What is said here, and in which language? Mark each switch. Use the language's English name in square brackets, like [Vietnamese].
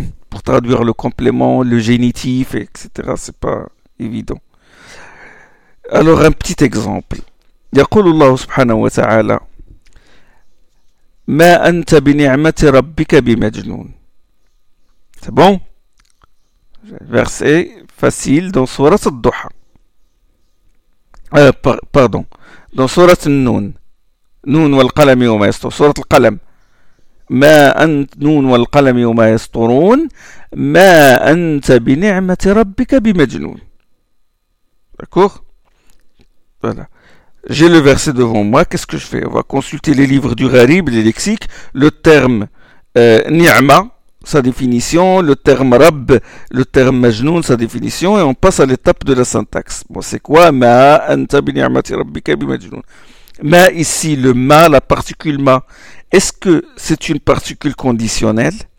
[French] Pour traduire le complément, le génitif, etc., c'est pas évident. Alors, un petit exemple. [Arabic] يقول الله سبحانه وتعالى ما أنت بنعمة ربك بمجنون. [French] C'est bon. Verset facile dans sourate Ad-Duha. Pardon. Dans sourate Nun. [Arabic] Nun والقلم وما يسطر. [French] Sourate القلم. [Arabic] ما أنت نون والقلم وما يسطرون ما أنت بنعمة ربك بمجنون. [French] D'accord. Voilà. J'ai le verset devant moi, qu'est-ce que je fais? On va consulter les livres du Gharib, les lexiques, le terme ni'ma, sa définition, le terme rab, le terme majnoun, sa définition, et on passe à l'étape de la syntaxe. Bon, c'est quoi? [Arabic] Ma, anta bi ni'mati rabbika bi majnoun. [French] Ma, ici, le ma, la particule ma, est-ce que c'est une particule conditionnelle?